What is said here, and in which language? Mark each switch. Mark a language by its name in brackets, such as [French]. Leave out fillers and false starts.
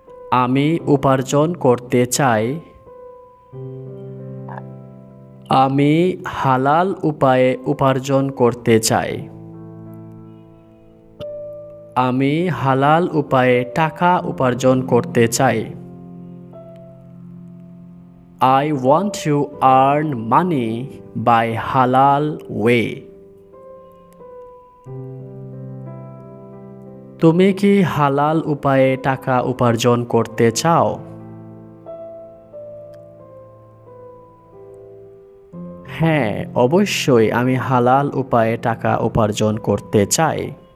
[Bangla] আমি উপার্জন করতে চাই। আমি হালাল উপায়ে উপার্জন করতে চাই। আমি হালাল উপায়ে টাকা উপার্জন করতে চাই। [English] I want to earn money by halal way. [Bangla] তুমি কি হালাল উপায়ে টাকা উপার্জন করতে চাও? হ্যাঁ, অবশ্যই আমি হালাল উপায়ে টাকা উপার্জন করতে চাই।